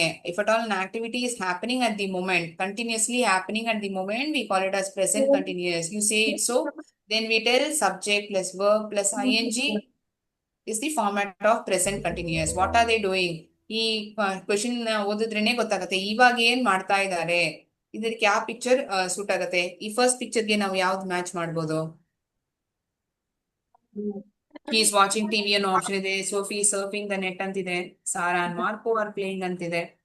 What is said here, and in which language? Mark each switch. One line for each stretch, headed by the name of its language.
English: If at all an activity is happening at the moment, continuously happening at the moment, we call it as present continuous. You say it so, then we tell subject plus verb plus ing is the format of present continuous. What are they doing?
Kannada: ಈ question ಓದಿದ್ರೇನೆ ಗೊತ್ತಾಗತ್ತೆ ಇವಾಗ ಏನ್ ಮಾಡ್ತಾ ಇದ್ದಾರೆ, ಇದಕ್ಕೆ ಯಾವ picture suit ಆಗತ್ತೆ. ಈ ಫಸ್ಟ್ ಪಿಕ್ಚರ್ಗೆ ನಾವು ಯಾವ್ದು ಮ್ಯಾಚ್ ಮಾಡ್ಬೋದು?
English: He is watching TV
Kannada: ಅನ್ನೋ ಆಪ್ಷನ್ ಇದೆ.
English: Sophie is surfing the net
Kannada: ಅಂತಿದೆ.
English: Sarah and Marco are playing
Kannada: ಅಂತಿದೆ.